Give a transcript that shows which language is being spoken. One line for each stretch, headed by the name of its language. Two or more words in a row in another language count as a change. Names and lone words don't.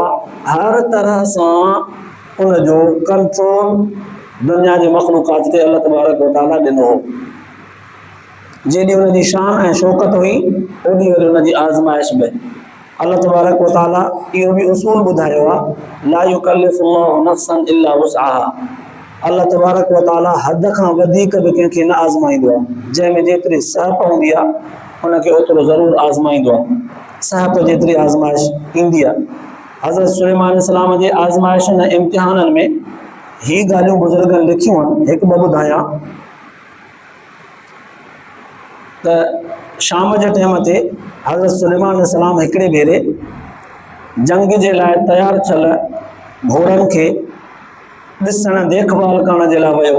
Sindhi: हर तरह सां उन जो कंट्रोल दुनिया जे मख़लूक़ात ते
Arabic: الله تبارك وتعالى
Sindhi: ॾिनो हो। जेॾी उन जी शान ऐं शौक़त हुई, ओॾी वरी उन जी आज़माइश बि।
Arabic: الله تبارك وتعالى
Sindhi: इहो बि उसूल ॿुधायो आहे,
Arabic: لا يكلف الله نفسا إلا وسعها. الله تبارك وتعالى
Sindhi: हद खां वधीक बि कंहिंखे न आज़माईंदो आहे। जंहिंमें जेतिरी सहप हूंदी आहे, उनखे ओतिरो ज़रूरु आज़माईंदो आहे। सहप जेतिरी आज़माइश ईंदी आहे। हज़रत सुलेमान अलैहिस्सलाम जे आज़माइशुनि ऐं इम्तिहाननि में ही ॻाल्हियूं बुज़ुर्गनि लिखियूं आहिनि। हिकु ॿ ॿुधायां त शाम जे टाइम ते हज़रत सुलेमान अलैहिस्सलाम हिकिड़े भेरे जंग जे लाइ तयारु थियल घोड़नि खे ॾिसण देखभाल करण जे लाइ वियो।